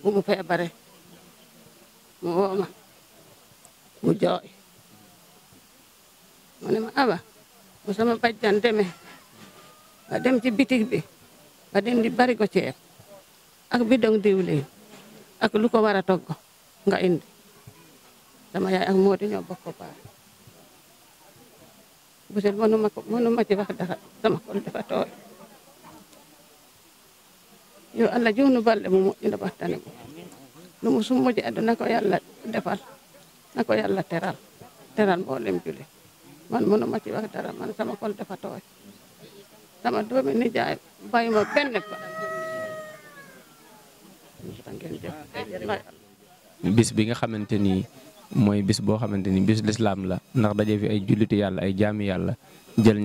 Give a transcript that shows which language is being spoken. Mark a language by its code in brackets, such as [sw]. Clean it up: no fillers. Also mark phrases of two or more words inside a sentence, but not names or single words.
[wo] bu mu feebare mu woo ma mu jooy mu ne ma Awa bu sama bajjan demee nga dem ci bitig bi nga dem di bari ko ceeb ak bidong diwlin ak lu ko war a togg nga indi sama yaay ak Moodi ñoo bokk ko baax Bousel mënuma ci wax dara sama xol dafa tooy [ff] yo Allah joonu balɗe mo moƴƴina battane mo no mo summoji aduna [wo] ko yalla defal nako yalla teral mboolem juli man mënuma ci wax dara man sama xol dafa tooy sama doomi nijaay bàyyi ma benn ba bis bi nga xamante ni mooy bis boo xamante ni bis lislaam la ndax daje fi ay julliti yàlla ay jaami yàlla jël